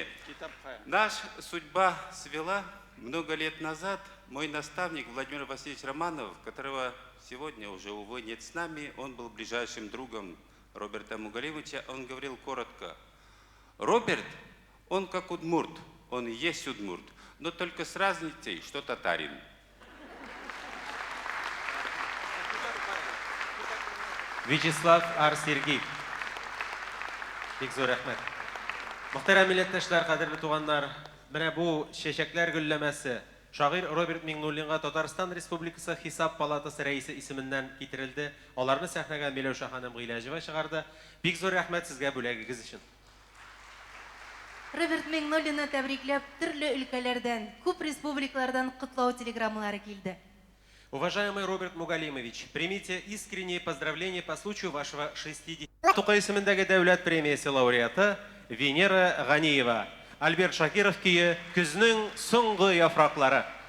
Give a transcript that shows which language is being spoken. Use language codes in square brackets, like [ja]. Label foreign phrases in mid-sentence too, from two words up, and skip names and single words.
[ru] Наша судьба свела много лет назад. Мой наставник Владимир Васильевич Романов, которого сегодня уже, увы, нет с нами, он был ближайшим другом Роберта Мугалимовича, он говорил коротко: Роберт, он как удмурт, он и есть удмурт, но только с разницей, что татарин. Вячеслав Арсергиев. [tt] Бик зур рәхмәт. Мөхтәрәм милләттәшләр, кадерле туганнар, менә бу чәчәкләр гөлләмәсе шагыйрь Роберт Миңнуллинга Татарстан Республикасы Хисап палатасы рәисе исеменнән китерелде. Аларны сәхнәгә Миләүшә ханым Гыйләҗева чыгарды. Бик зур рәхмәт сезгә бүләгегез өчен. Роберт Миңнуллинны тәбрикләп, төрле өлкәләрдән, күп республикалардан котлау телеграммалары килде. [ru] Уважаемый Роберт Мугалимович, примите искренние поздравления по случаю вашего 60 [tt] Тукай исемендәге дәүләт премиясе лауреаты [ru] Венера Ганиева. [tt] Альберт Шакиров көе «Күзнең соңгы яфраклары».